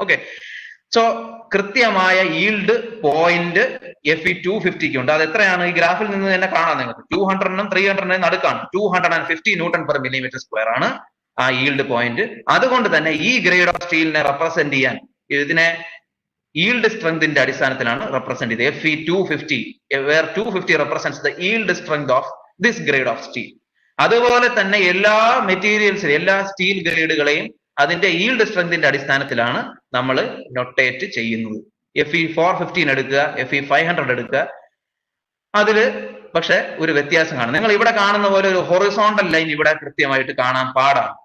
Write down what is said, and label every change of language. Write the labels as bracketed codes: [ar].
[ml] Okay, so കൃത്യമായ yield point Fe250 ഉണ്ട്. അത് എത്രയാണ്? ഈ ഗ്രാഫിൽ നിന്ന് തന്നെ കാണാം നിങ്ങൾക്ക്. 200-നും 300-നും നടുക്കാണ്. 250 Nm/mm² ആണ് ആ ഈൽഡ് പോയിന്റ്. അതുകൊണ്ട് തന്നെ ഈ ഗ്രേഡ് ഓഫ് സ്റ്റീലിനെ റെപ്രസെന്റ് ചെയ്യാൻ ഇതിനെ ഈൽഡ് സ്ട്രെങ്തിന്റെ അടിസ്ഥാനത്തിലാണ് റെപ്രസെന്റ് ചെയ്തത്. [en] Fe250, where 250 represents the yield strength of this grade of steel. [ml] അതുപോലെ തന്നെ എല്ലാ മെറ്റീരിയൽസിലും, എല്ലാ സ്റ്റീൽ ഗ്രേഡുകളെയും അതിന്റെ ഈൽഡ് സ്ട്രെങ്തിന്റെ അടിസ്ഥാനത്തിലാണ് നമ്മൾ നൊട്ടേറ്റ് ചെയ്യുന്നത്. Fe415 എടുക്കുക, Fe500 എടുക്കുക, അതില് പക്ഷെ ഒരു വ്യത്യാസം കാണും. നിങ്ങൾ ഇവിടെ കാണുന്ന പോലെ ഒരു ഹൊറിസോണ്ടൽ ലൈൻ ഇവിടെ കൃത്യമായിട്ട് കാണാൻ പാടാണ്.